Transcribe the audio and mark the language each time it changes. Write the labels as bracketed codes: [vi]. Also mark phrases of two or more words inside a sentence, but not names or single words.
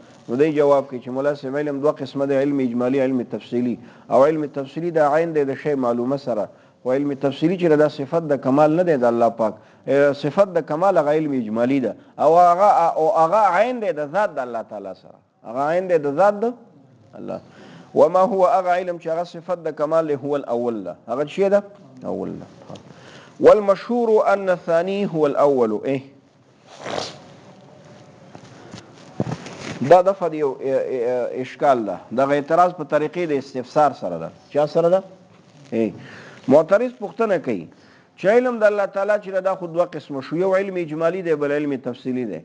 [ps] نو دی جواب کوي چې مولا سم علم دوه قسمه دی، علم اجمالی، علم تفصیلی. او علم تفصیلی دا عین دی د شی معلومه سره، او علم تفصیلی چې دا صفت د کمال نه دی د الله پاک، صفت د کمال هغه علم اجمالی ده او هغه عین دی د ذات د الله تعالی سره، هغه عین دی د ذات د الله. [ar] وما هو [ps] هغه علم چې هغه صفت د کمال [ar] هو الاول [ps] ده، هغه شی ده اول ده. [ar] والمشهور ان الثاني هو الاول. [ps] دا دفعه دی اشکال ده، دا اعتراض په طریقې د استفسار سره ده. چا سره ده؟ معترض پوښتنه کوي چې علم د الله تعالی چې دا خود دوه قسم شو، یو علم اجمالی دی بل علم تفصیلی دی.